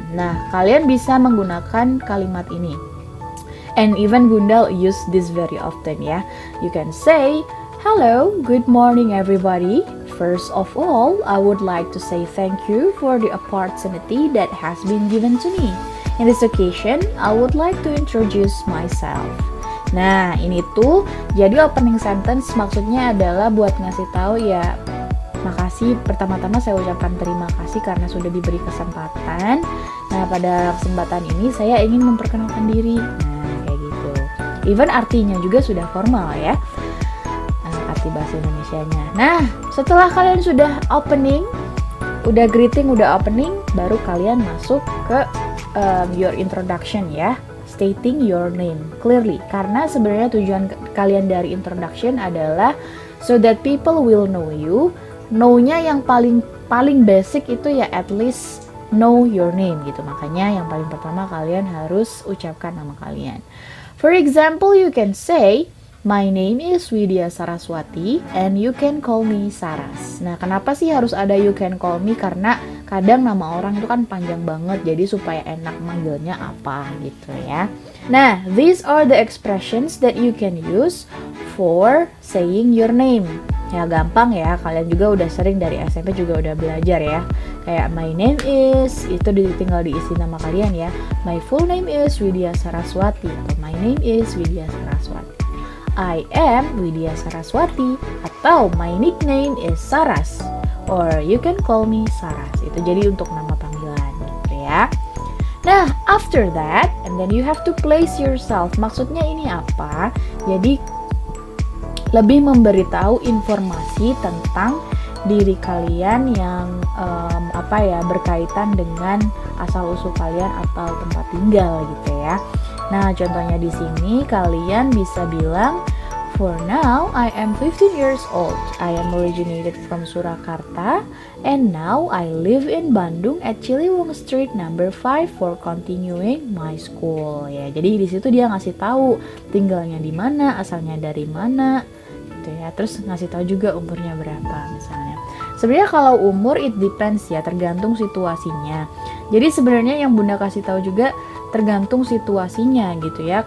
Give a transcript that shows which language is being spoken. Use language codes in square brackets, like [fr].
[id] Nah, kalian bisa menggunakan kalimat ini. [en] And even Gundal use this very often ya. You can say, hello, good morning everybody. First of all, I would like to say thank you for the opportunity that has been given to me. In this occasion, I would like to introduce myself. [id] Nah, ini tuh jadi opening sentence maksudnya adalah buat ngasih tahu ya, makasih, pertama-tama saya ucapkan terima kasih karena sudah diberi kesempatan. Nah, pada kesempatan ini saya ingin memperkenalkan diri. Nah, kayak gitu. Even artinya juga sudah formal ya. Arti bahasa Indonesianya. Nah, setelah kalian sudah opening, udah greeting, udah opening, baru kalian masuk ke [en] your introduction [id] ya. [en] Stating your name clearly, [id] karena sebenarnya tujuan kalian dari introduction adalah [en] so that people will know you. [id] Know-nya yang paling basic itu ya [en] at least know your name [id] gitu. Makanya yang paling pertama kalian harus ucapkan nama kalian. [en] For example, you can say, my name is Widya Saraswati and you can call me Saras. [id] Nah, kenapa sih harus ada [en] you can call me? [id] Karena kadang nama orang itu kan panjang banget, jadi supaya enak manggilnya apa gitu ya. [en] Nah, these are the expressions that you can use for saying your name. [id] Ya gampang ya, kalian juga udah sering dari SMP juga udah belajar ya. Kayak [en] my name is, [id] itu tinggal diisi nama kalian ya. [en] My full name is Widya Saraswati atau my name is Widya Saraswati. I am Widya Saraswati atau my nickname is Saras or you can call me Saras. [id] Itu jadi untuk nama panggilan gitu ya. [en] Nah, after that and then you have to place yourself. [id] Maksudnya ini apa? Jadi lebih memberitahu informasi tentang diri kalian yang berkaitan dengan asal usul kalian atau tempat tinggal gitu ya. Nah, contohnya di sini kalian bisa bilang, [en] for now I am 15 years old. I am originated from Surakarta and now I live in Bandung at Ciliwung Street number 5 for continuing my school. [id] Ya, jadi di situ dia ngasih tahu tinggalnya di mana, asalnya dari mana gitu ya. Terus ngasih tahu juga umurnya berapa misalnya. Sebenarnya kalau umur [en] it depends [id] ya, tergantung situasinya. Jadi sebenarnya yang Bunda kasih tahu juga tergantung situasinya gitu ya.